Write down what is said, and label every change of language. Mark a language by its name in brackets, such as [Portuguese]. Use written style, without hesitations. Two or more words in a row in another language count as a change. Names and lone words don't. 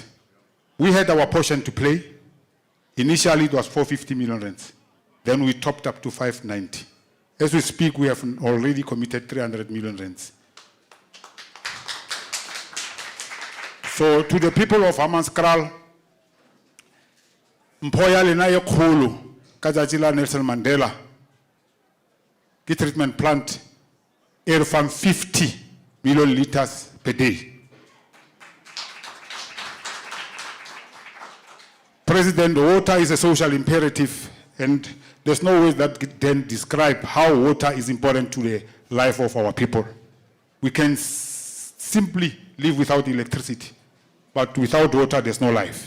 [English] We had our portion to play. Initially, it was 450 million rands. Then we topped up to 590. As we speak, we have already committed 300 million rands. So to the people of Hammanskraal, [Northern Sotho] Mpoya lena ye kholo ka tsatsi la Nelson Mandela ke [English] treatment plant [Northern Sotho] e re fang 50 [English] million liters per day. President, water is a social imperative, and there's no way that can describe how water is important to the life of our people. We can simply live without electricity, but without water, there's no life.